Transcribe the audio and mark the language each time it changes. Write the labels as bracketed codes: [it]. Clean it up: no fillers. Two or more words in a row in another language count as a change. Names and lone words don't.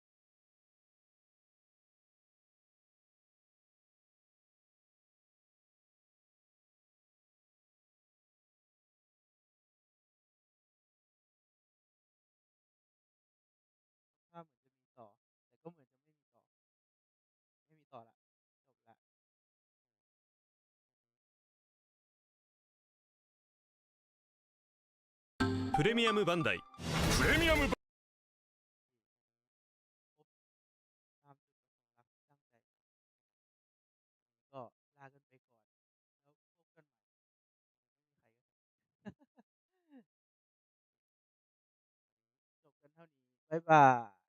[th] ท่าเหมือนจะมีต่อแต่ก็เหมือนจะไม่มีต่อไม่มีต่อละจบละ プレミアムバンダイプレミアム ก็ลากันไปก่อนแล้วพบกันใหม่ไม่มีใครก็จบกันเท่านี้บ๊ายบาย